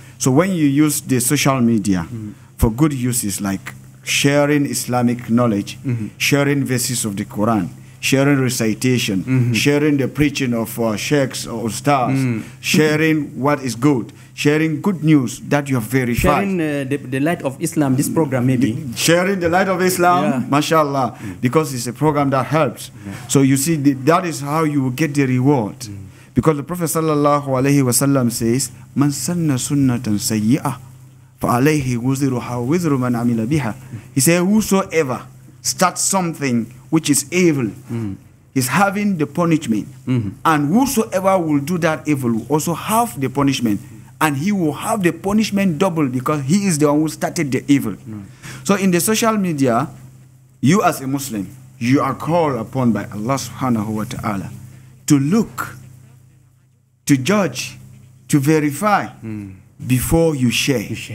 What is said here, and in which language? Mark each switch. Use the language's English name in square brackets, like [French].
[English] So when you use the social media for good uses, like sharing Islamic knowledge, sharing verses of the Quran, sharing recitation, sharing the preaching of sheikhs or stars, sharing what is good, sharing good news that you have verified. Sharing the light of Islam, this program maybe. Sharing the light of Islam, mashallah, because it's a program that helps. So you see, that is how you will get the reward. Because the Prophet ﷺ says, [Arabic] Man sanna sunnatan sayyi'ah, فَعَلَيْهِ وُزِرُهَا وِزْرُ مَنْ عَمِلَ بِهَا. [English] He said, whosoever starts something which is evil is having the punishment. And whosoever will do that evil will also have the punishment. And he will have the punishment double because he is the one who started the evil. So in the social media, you as a Muslim, you are called upon by Allah subhanahu wa ta'ala to look, to judge, to verify before you share.